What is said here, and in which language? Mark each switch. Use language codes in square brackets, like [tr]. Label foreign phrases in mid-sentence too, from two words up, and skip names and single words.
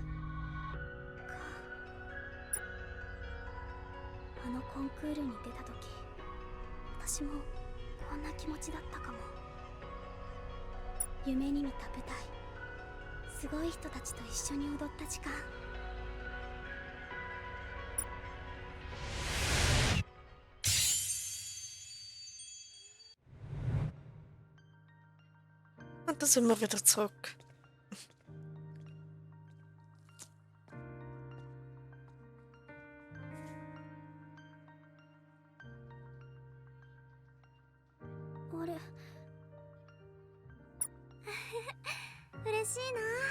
[ja] あのコンクールに出た時、私もこんな気持ちだったかも。夢に見た舞台、すごい人たちと一緒に踊った時間。 [de] Und da sind wir wieder zurück. [ja] Ore. 嬉しいな。